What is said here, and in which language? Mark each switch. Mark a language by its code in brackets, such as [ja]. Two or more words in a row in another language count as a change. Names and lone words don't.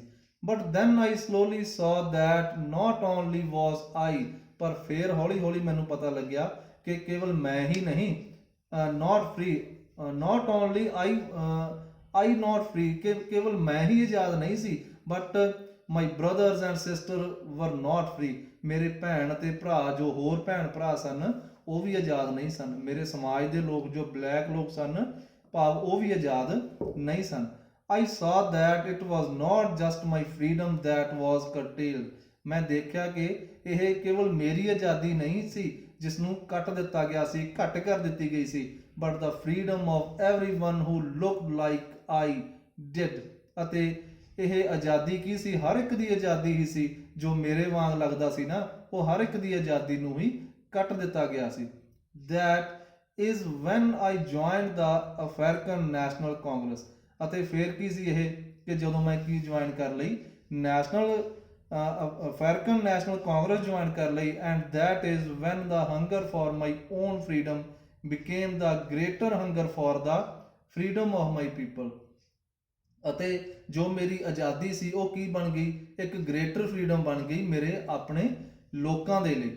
[en] But then I slowly saw that not only was I, [pa] ਪਰ ਫਿਰ ਹੌਲੀ ਹੌਲੀ ਮੈਨੂੰ ਪਤਾ ਲੱਗਿਆ ਕਿ ਕੇਵਲ ਮੈਂ ਹੀ ਨਹੀਂ, [en] not free, not only I not free, [pa] ਕਿ ਕੇਵਲ ਮੈਂ ਹੀ ਆਜ਼ਾਦ ਨਹੀਂ ਸੀ, [en] but my brothers and sister were not free, [pa] ਮੇਰੇ ਭੈਣ ਅਤੇ ਭਰਾ, ਜੋ ਹੋਰ ਭੈਣ ਭਰਾ ਸਨ, ਉਹ ਵੀ ਆਜ਼ਾਦ ਨਹੀਂ ਸਨ। ਮੇਰੇ ਸਮਾਜ ਦੇ ਲੋਕ, ਜੋ ਬਲੈਕ ਲੋਕ ਸਨ, ਭਾਵ ਉਹ ਵੀ ਆਜ਼ਾਦ ਨਹੀਂ ਸਨ। [en] I saw that it was not just my freedom that was curtailed, [pa] ਮੈਂ ਦੇਖਿਆ ਕਿ ਇਹ ਕੇਵਲ ਮੇਰੀ ਆਜ਼ਾਦੀ ਨਹੀਂ ਸੀ ਜਿਸ ਨੂੰ ਕੱਟ ਦਿੱਤਾ ਗਿਆ ਸੀ, ਘੱਟ ਕਰ ਦਿੱਤੀ ਗਈ ਸੀ, [en] but the freedom of everyone who looked like I did, [pa] ਅਤੇ ਇਹ ਆਜ਼ਾਦੀ ਕੀ ਸੀ, ਹਰ ਇੱਕ ਦੀ ਆਜ਼ਾਦੀ ਹੀ ਸੀ ਜੋ ਮੇਰੇ ਵਾਂਗ ਲੱਗਦਾ ਸੀ ਨਾ, ਉਹ ਹਰ ਇੱਕ ਦੀ ਆਜ਼ਾਦੀ ਨੂੰ ਹੀ ਕੱਟ ਦਿੱਤਾ ਗਿਆ ਸੀ। [en] That is when I joined the African National Congress, [pa] ਅਤੇ ਫਿਰ ਕੀ ਸੀ ਇਹ, ਕਿ ਜਦੋਂ ਮੈਂ ਕੀ ਜੁਆਇਨ ਕਰ ਲਈ, ਅਫਰੀਕਨ ਨੈਸ਼ਨਲ ਕਾਂਗਰਸ ਜੁਆਇਨ ਕਰ ਲਈ। [en] And that is when the hunger for my own freedom became the greater hunger for the freedom of my people, [pa] ਅਤੇ ਜੋ ਮੇਰੀ ਆਜ਼ਾਦੀ ਸੀ ਉਹ ਕੀ ਬਣ ਗਈ, ਇੱਕ [en] greater freedom [pa] ਬਣ ਗਈ ਮੇਰੇ ਆਪਣੇ ਲੋਕਾਂ ਦੇ ਲਈ।